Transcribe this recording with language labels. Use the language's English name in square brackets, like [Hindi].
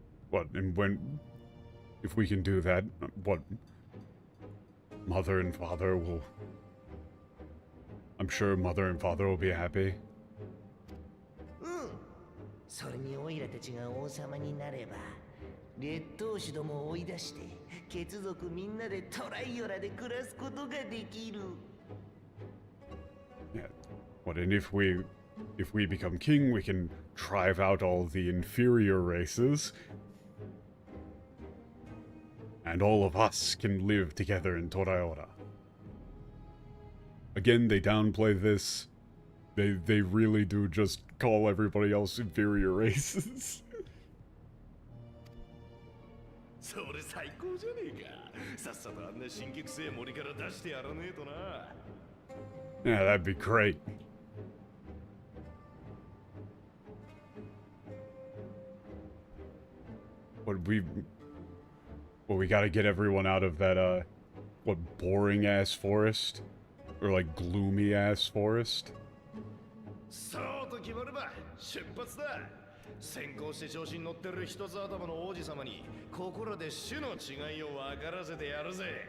[English] What, and if we can do that, what, mother and father will, I'm sure mother and father will be happy. [Japanese] それにオイラたちが王様になれば、劣等種どもを追い出して、血族みんなでトライオラで暮らすことができる。 [English] Yeah. What, and if we become king, we can drive out all the inferior races. And all of us can live together in Toraora. Again, they downplay this. They really do just call everybody else inferior races. [Japanese] それ最高じゃねえか。さっさとあんな新規臭い森から出してやらねえとな。 [English] Yeah, that'd be great. Well, we gotta get everyone out of that, what, boring-ass forest? Or, like, gloomy-ass forest? [Japanese] そうと決まれば出発だ。先行して調子に乗ってる一つ頭の王子様にここらで種の違いを分からせてやるぜ。